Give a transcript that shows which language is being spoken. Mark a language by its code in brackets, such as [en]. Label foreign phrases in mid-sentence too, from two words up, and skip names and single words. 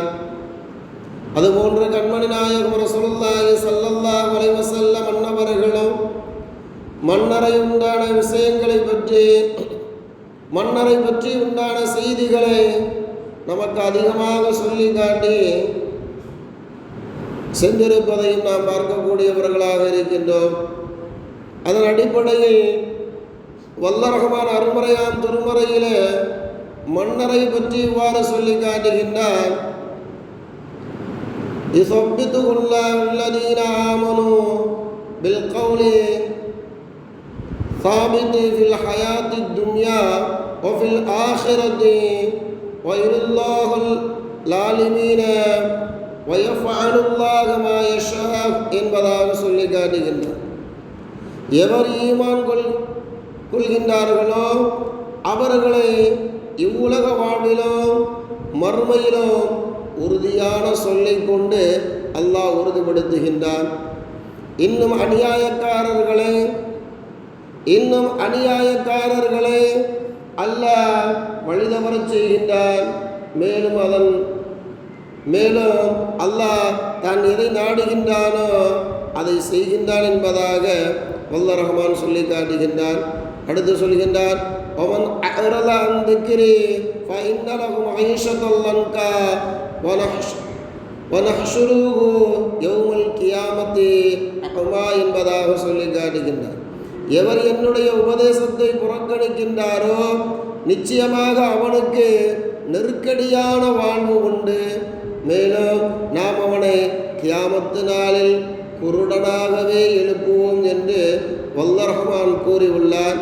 [ta] அதுபோன்று கண்மணி நாயகம் [ar] رسول الله صلى الله عليه وسلم [ta] அன்னவர்களும் மன்னரை உண்டான விஷயங்களை பற்றி மன்னரை பற்றி உண்டான செய்திகளை நமக்கு அதிகமாக சொல்லி காட்டி சென்றிருப்பதையும் நாம் பார்க்கக்கூடியவர்களாக இருக்கின்றோம். அதன் அடிப்படையில் வல்ல ரஹ்மான் அருள்மறையாம் திருமறையிலே மன்னரை பற்றி இவ்வாறு சொல்லி காட்டுகின்றார். [ar] يثبته الله الذين آمنوا بالقول ثابت في الحياة الدنيا وفي الآخرة ويضل الله الظالمين ويفعل الله ما يشاء [ta] என்பதாக சொல்லி காட்டுகின்றார். எவர் ஈமான் கொள்கின்றார்களோ அவர்களை இவ்வுலக வாழ்விலும் மறுமையிலும் உறுதியான சொல்லை கொண்டு அல்லாஹ் உறுதிப்படுத்துகின்றான். இன்னும் அநியாயக்காரர்களை அல்லாஹ் வழிதவரச் செய்கின்றான். மேலும் அல்லாஹ் தான் எதை நாடுகின்றானோ அதை செய்கின்றான் என்பதாக வல்ல ரஹ்மான் சொல்லி காட்டுகின்றான். அடுத்து சொல்கின்றார், [ar] ومن أعرض عن ذكري فإن له معيشة ضنكا ونحشره يوم القيامة أعمى [ta] என்பதாக சொல்லி காட்டுகின்றார். எவர் என்னுடைய உபதேசத்தை புறக்கணிக்கின்றாரோ நிச்சயமாக அவனுக்கு நெருக்கடியான வாழ்வு உண்டு. மேலும் நாம் அவனை கியாமத்து நாளில் குருடனாகவே எழுப்புவோம் என்று வல்ல ரஹ்மான் கூறியுள்ளார்.